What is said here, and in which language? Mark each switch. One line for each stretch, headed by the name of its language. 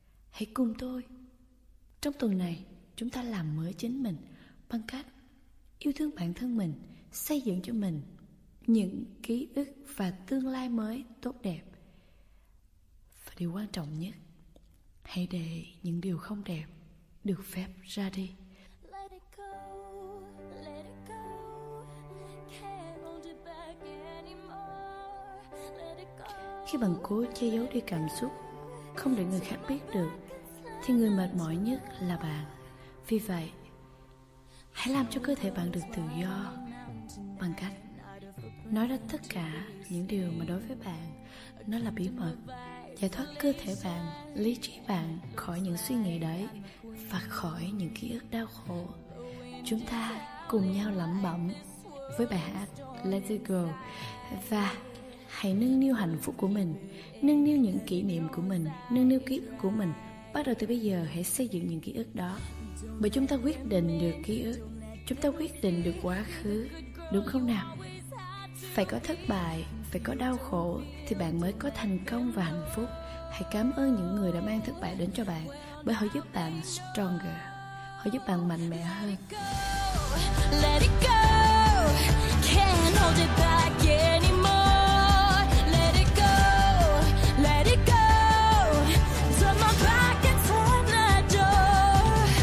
Vietnamese: Hãy cùng tôi trong tuần này, chúng ta làm mới chính mình bằng cách yêu thương bản thân mình, xây dựng cho mình những ký ức và tương lai mới tốt đẹp. Và điều quan trọng nhất, hãy để những điều không đẹp được phép ra đi.
English: Let it go, let it go. Can't hold it back anymore. Let it go.
Vietnamese: Khi bạn cố che giấu đi cảm xúc, không để người khác biết được, thì người mệt mỏi nhất là bạn. Vì vậy, hãy làm cho cơ thể bạn được tự do bằng cách nói ra tất cả những điều mà đối với bạn nó là bí mật. Giải thoát cơ thể bạn, lý trí bạn khỏi những suy nghĩ đấy và khỏi những ký ức đau khổ. Chúng ta cùng nhau lẩm bẩm với bài hát Let It Go. Và hãy nâng niu hạnh phúc của mình, nâng niu những kỷ niệm của mình, nâng niu ký ức của mình. Bắt đầu từ bây giờ hãy xây dựng những ký ức đó. Bởi chúng ta quyết định được ký ức, chúng ta quyết định được quá khứ, đúng không nào? Phải có thất bại, phải có đau khổ thì bạn mới có thành công và hạnh phúc. Hãy cảm ơn những người đã mang thất bại đến cho bạn, bởi họ giúp bạn stronger, họ giúp bạn mạnh mẽ hơn.
English: Let it go, can't hold it back anymore. Let it go, let it go. Turn my back and turn the door.